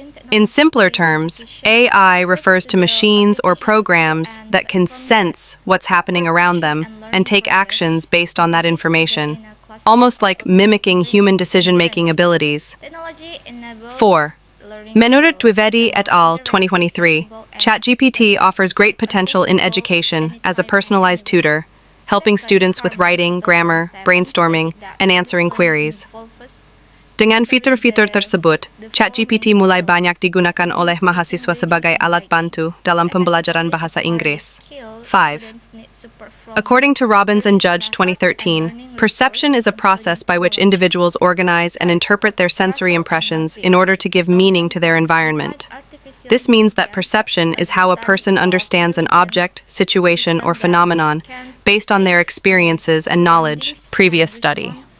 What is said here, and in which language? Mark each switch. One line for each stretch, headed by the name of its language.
English: In simpler terms, AI refers to machines or programs that can sense what's happening around them and take actions based on that information, almost like mimicking human decision-making abilities. 4. Menurut Dwivedi et al. 2023, ChatGPT offers great potential in education as a personalized tutor, helping students with writing, grammar, brainstorming, and answering queries.
Indonesian: Dengan fitur-fitur tersebut, ChatGPT mulai banyak digunakan oleh mahasiswa sebagai alat bantu dalam pembelajaran bahasa Inggris. 5.
English: According to Robbins and Judge 2013, perception is a process by which individuals organize and interpret their sensory impressions in order to give meaning to their environment. This means that perception is how a person understands an object, situation, or phenomenon based on their experiences and knowledge. Previous study.